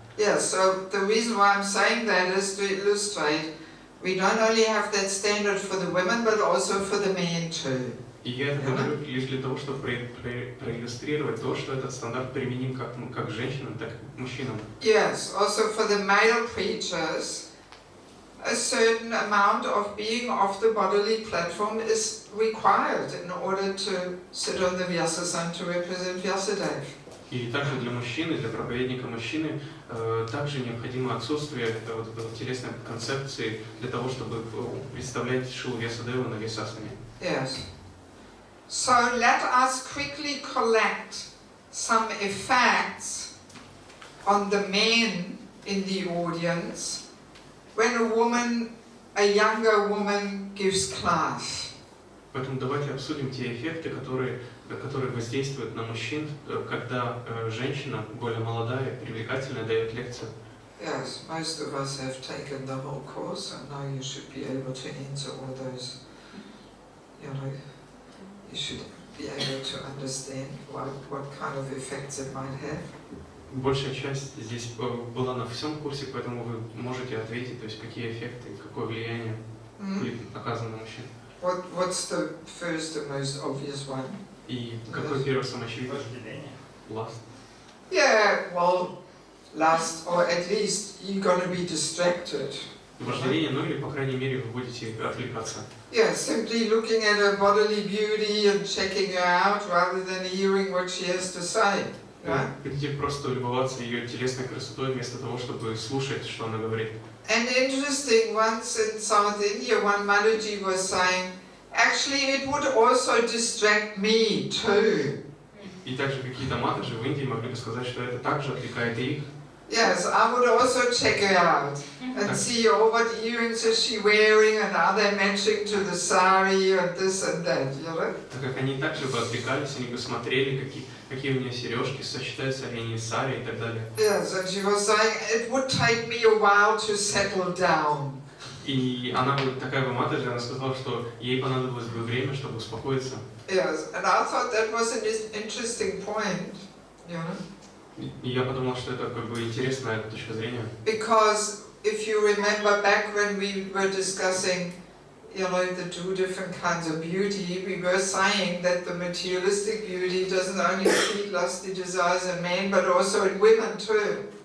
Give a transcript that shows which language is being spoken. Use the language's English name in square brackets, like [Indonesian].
[English] Yeah, so the reason why I'm saying that is to illustrate, we don't only have that standard for the women, but also for the men too. [Russian] И я это говорю лишь для того, чтобы проиллюстрировать то, что этот стандарт применим как к женщинам, так и к мужчинам. [English] Yes, also for the male preachers, a certain amount of being off the bodily platform is required in order to sit on the Vyasa-san to represent Vyasadeva. [Russian] И также для мужчины, для проповедника мужчины, также необходимо отсутствие вот этой телесной концепции для того, чтобы представлять Шилу Вьясадеву на Вьясасане. [English] Yes. So let us quickly collect some effects on the men in the audience when a younger woman gives class. [Russian] Поэтому давайте обсудим те эффекты, которые воздействуют на мужчин, когда женщина, более молодая, привлекательная, дает лекцию. [English] Yes, most of us have taken the whole course, and now you should be able to answer all those, you should be able to understand what kind of effects it might have. [Russian] Большая часть здесь была на всем курсе, поэтому вы можете ответить, то есть какие эффекты, какое влияние будет оказано на мужчин. [English] What's the first and most obvious one? [Russian] И какой первый самый очевидный? [English] Lust. Yeah, well, lust, or at least you're going to be distracted. [Russian] Вожделение, ну или, по крайней мере, вы будете отвлекаться. [English] Yeah, simply looking at her bodily beauty and checking her out rather than hearing what she has to say. [Russian] Будете просто любоваться ее телесной красотой вместо того, чтобы слушать, что она говорит. [English] And interesting, once in South India, one Mataji was saying, actually it would also distract me too. [Russian] И также какие-то матаджи в Индии могли бы сказать, что это также отвлекает их. [English] Yes, I would also check her out and see, what earrings is she wearing and are they matching to the sari and this and that, [Russian] Так как они также бы отвлекались, они бы смотрели, какие у нее сережки, сочетаются ли они с сари и так далее. [English] Yes, and she was saying, it would take me a while to settle down. [Russian] И она такая бы матаджи, она сказала, что ей понадобилось бы время, чтобы успокоиться. [English] Yes, and I thought that was an interesting point, [Russian] И я подумал, что это как бы интересная точка зрения. [English] Because if you remember back when we were discussing, the two different kinds of beauty, we were saying that the materialistic beauty doesn't only feed lusty desires in men, but also in women too.